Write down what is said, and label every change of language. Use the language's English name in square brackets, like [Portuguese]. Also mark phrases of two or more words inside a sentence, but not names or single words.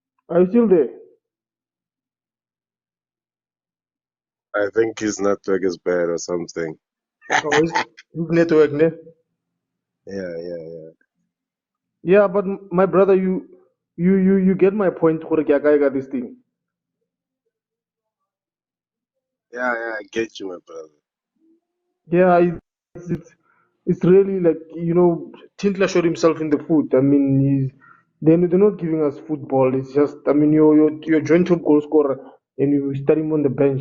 [English] Are you still there? I think his network is bad or something. Oh, his network, ne? Yeah. Yeah, but my brother, you get my point. [Tswana] Gore ke a kae ka [English] this thing. Yeah, I get you, my brother. Yeah, it's really like, Tintler shot himself in the foot. I mean, they're not giving us football. It's just, I mean, you're joint top goal scorer and you start him on the bench.